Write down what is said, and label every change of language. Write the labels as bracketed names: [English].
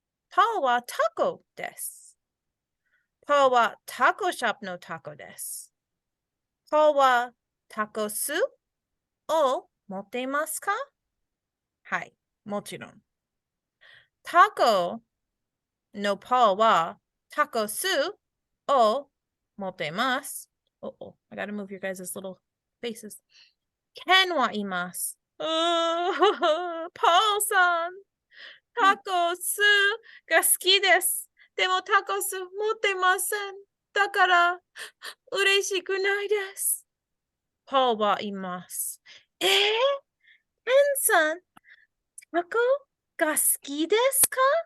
[Japanese] パウはタコです。パウはタコショップのタコです。パウはタコスを持っていますか？はい、もちろん。タコのパウはタコスを持っています。 [English] Uh-oh, I gotta move your guys' little faces. [Japanese] ケンはいます。パウさん、タコスが好きです。でもタコス持ってません。だから嬉しくないです。パウはいます。ケンさん、タコが好きですか？